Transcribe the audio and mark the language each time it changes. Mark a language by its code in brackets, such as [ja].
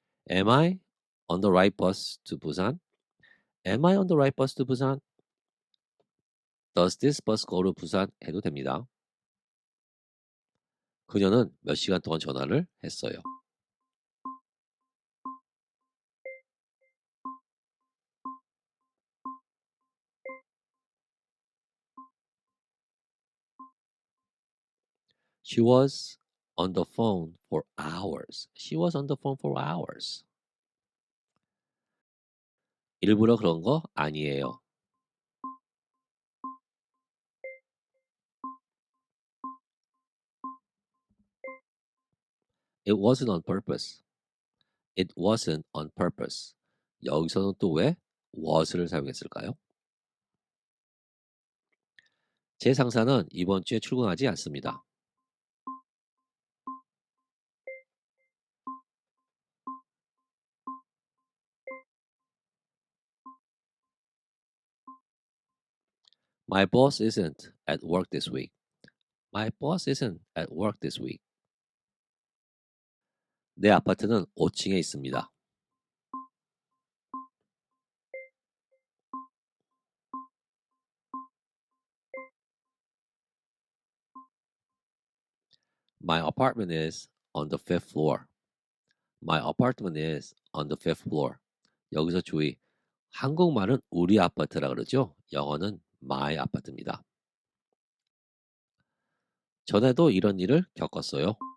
[en] Am I on the right bus to Busan? Am I on the right bus to Busan? Does this bus go to Busan? [ko] 해도 됩니다. 그녀는 몇 시간 동안 전화를 했어요. [en] She was on the phone for hours. She was on the phone for hours. [ko] 일부러 그런 거 아니에요. [en] It wasn't on purpose. It wasn't on purpose. [ko] 여기서는 또 왜 was를 사용했을까요? 제 상사는 이번 주에 출근하지 않습니다. [en] My boss isn't at work this week. My boss isn't at work this week. [ko] 내 아파트는 5층에 있습니다. [en] My apartment is on the fifth floor. My apartment is on the fifth floor. [ko] 여기서 주의. 한국말은 우리 아파트라 그러죠. 영어는 my 아파트입니다. 전에도 이런 일을 겪었어요.